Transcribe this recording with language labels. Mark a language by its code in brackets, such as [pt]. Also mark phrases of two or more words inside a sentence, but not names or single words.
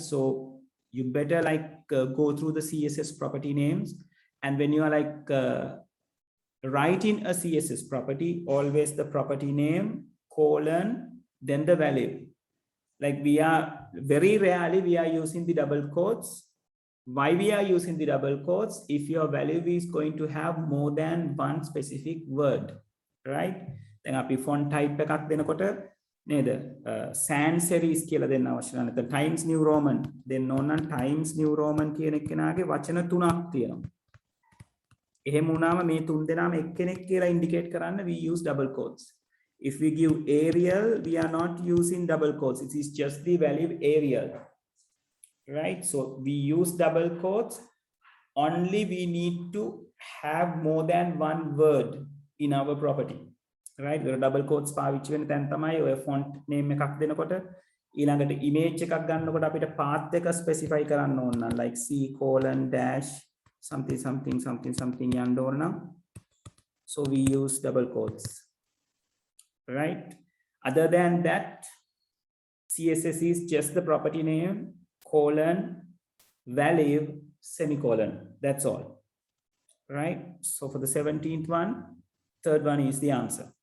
[en] So you better like go through the CSS property names, and when you are like writing a CSS property, always the property name colon then the value. Like we are very rarely we are using the double quotes. Why we are using the double quotes? If your value is going to have more than one specific word, right? [si] Then api [en] font type [si] එකක් දෙනකොට නේද sans serif කියලා දෙන්න අවශ්‍ය නැහැ. නැත්නම් times new roman දෙන්න ඕන නම් times new roman කියන එකනාගේ වචන තුනක් තියෙනවා. එහෙම වුණාම මේ තුන් දෙනාම එක්කෙනෙක් කියලා indicate කරන්න [en] we use double quotes. If we give Arial, we are not using double quotes. It is just the value Arial, right? So we use double quotes only we need to have more than one word in our property. Right, we double quotes [si] පාවිච්චි වෙන තැන් තමයි ඔය [en] font name [si] එකක් දෙනකොට ඊළඟට [en] image [si] එකක් ගන්නකොට අපිට [en] path එක specify [si] කරන්න ඕන නම් [en] like c colon dash something something something something [si] යන්න ඕන නම් [en] so we use double quotes, right? Other than that, CSS is just the property name colon value semicolon, that's all, right? So for the 17th one, third one is the answer.